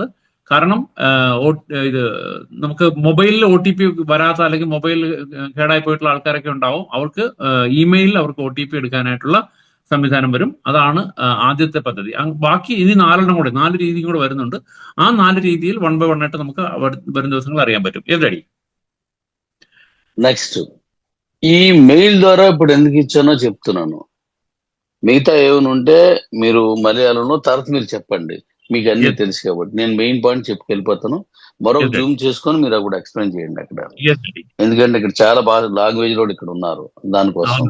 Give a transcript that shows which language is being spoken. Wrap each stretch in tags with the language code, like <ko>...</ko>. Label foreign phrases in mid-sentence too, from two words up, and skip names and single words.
<ml>കാരണം ഇത് നമുക്ക് മൊബൈലിൽ OTP വരാത്ത അല്ലെങ്കിൽ മൊബൈൽ കേടായി പോയിട്ടുള്ള ആൾക്കാരൊക്കെ ഉണ്ടാവും. അവർക്ക് ഇമെയിലിൽ അവർക്ക് OTP എടുക്കാനായിട്ടുള്ള സംവിധാനം വരും. അതാണ് ആദ്യത്തെ പദ്ധതി. ബാക്കി ഇനി 4 രീതിയും കൂടെ വരുന്നുണ്ട്. ആ 4 രീതിയിൽ</ml> <en>1 by 1</en> <ml>ആയിട്ട് നമുക്ക് വരും ദിവസങ്ങൾ അറിയാൻ പറ്റും.</ml> <te>రెడీ? నెక్స్ట్, ఈ మెయిల్ ద్వారా ఇప్పుడు ఎందుకు ఇచ్చానో చెప్తున్నాను. మిగతా ఏమైనా ఉంటే మీరు మలయాళంలో తర్వాత మీరు చెప్పండి, మీకు అన్ని తెలుసు కాబట్టి. నేను</te> <en>main point</en> <te>చెప్పుకెళ్ళిపోతాను. మరొక జూమ్ చేసుకొని మీరు అప్పుడు ఎక్స్ప్లెయిన్ చేయండి అక్కడ, ఎందుకంటే ఇక్కడ చాలా బాగా లాంగ్వేజ్ లో ఇక్కడ ఉన్నారు దానికోసం.</te>